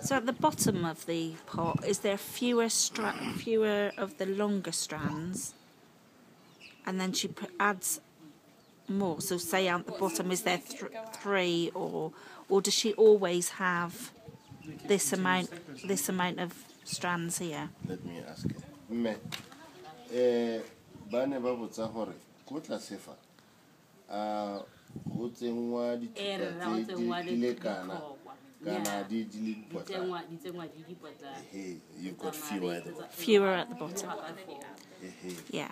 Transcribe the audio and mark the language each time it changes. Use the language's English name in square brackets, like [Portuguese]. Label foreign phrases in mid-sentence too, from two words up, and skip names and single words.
[English] So at the bottom of the pot, is there fewer of the longer strands, and then she adds more? So say at the bottom, is there 3, or does she always have this amount of strands here? Let me ask you. [Tswana] Bane ba botsa hore ko tla sefa go tsengwa dithupa tse di lekana kana di potla. [English] You've got fewer at the bottom. Fewer at the bottom. Yeah.